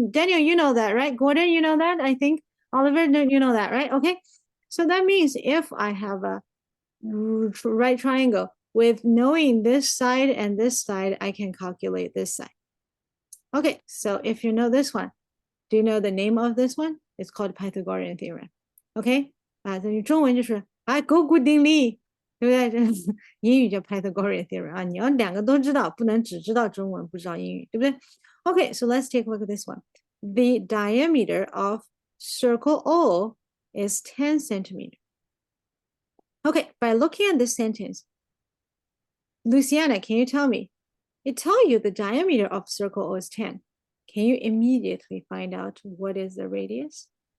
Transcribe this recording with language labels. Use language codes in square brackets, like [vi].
[en] Daniel, you know that, right? Gordon, you know that, I think. Oliver, you know that, right? Okay, so that means if I have a right triangle with knowing this side and this side, I can calculate this side. Okay, so if you know this one, do you know the name of this one? It's called Pythagorean theorem. [zh] OK 啊，等于中文就是勾股定理，对不对？英语叫 Pythagorean theorem 啊，你要两个都知道，不能只知道中文不知道英语，对不对 ？ [en] OK, so let's take a look at this one. The diameter of circle O is 10 centimeters. OK, by looking at this sentence, Luciana, can you tell me? It tells you the diameter of circle O is 10. Can you immediately find out what is the radius?